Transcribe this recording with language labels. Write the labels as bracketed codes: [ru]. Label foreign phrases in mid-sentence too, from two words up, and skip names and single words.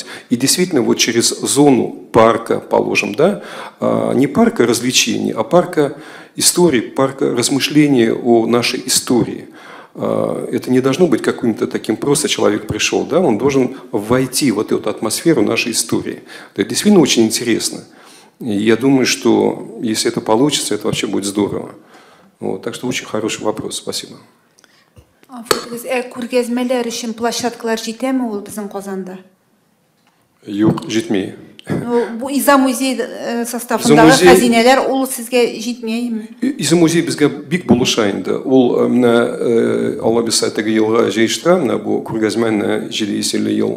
[ru] И действительно через зону парка, положим, да, не парка развлечений, а парка истории, парка размышления о нашей истории. Это не должно быть каким-то таким просто человек пришел, да, он должен войти в эту атмосферу нашей истории. Это действительно очень интересно. И я думаю, что если это получится, это вообще будет здорово. Так что очень хороший вопрос. Спасибо. [tt] Күргәзмәләр өчен площадкалар җитәме ул безнең Казанда? Юк, җитми. Бу Иза музей составындагы хәзинәләр ул сезгә җитмәйме? Иза музей безгә бик булыша инде. Ул Алла бирсә теге елга җыештыра, бу күргәзмәне 700 ел.